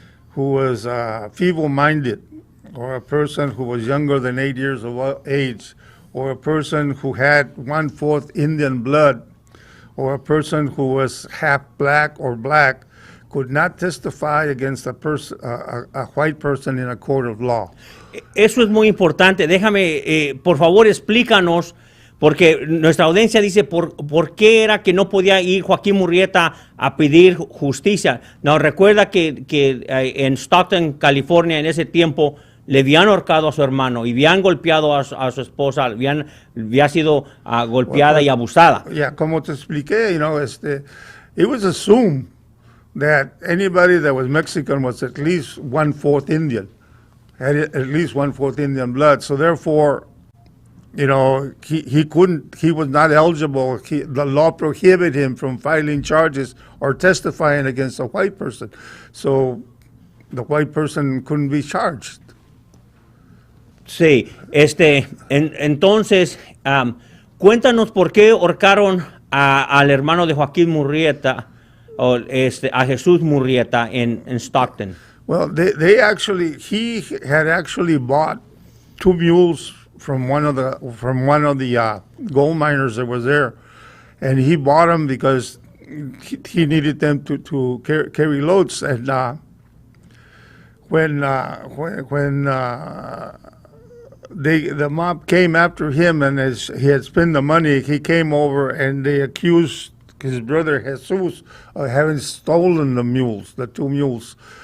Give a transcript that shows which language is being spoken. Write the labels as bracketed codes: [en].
[en] who was feeble-minded, or a person who was younger than 8 years of age, or a person who had 1/4 Indian blood, or a person who was half black or black, could not testify against a white person in a court of law. [es] Eso es muy importante. Déjame, por favor, explícanos, Porque nuestra audiencia dice, ¿por qué era que no podía ir Joaquín Murrieta a pedir justicia? No, recuerda que en Stockton, California, en ese tiempo, le habían ahorcado a su hermano y habían golpeado a su esposa, había sido golpeada y abusada. Como te expliqué, [en] it was assumed that anybody that was Mexican was at least 1/4 Indian, had at least 1/4 Indian blood. So therefore, he was not eligible. The law prohibited him from filing charges or testifying against a white person. So the white person couldn't be charged. [es] Sí, entonces, cuéntanos por qué ahorcaron al hermano de Joaquín Murrieta, a Jesús Murrieta en Stockton. [en] Well, he had actually bought 2 mules from one of the gold miners that was there, and he bought them because he needed them to carry loads. And when the mob came after him, and as he had spent the money, he came over and they accused his brother Jesus of having stolen the mules, the 2 mules.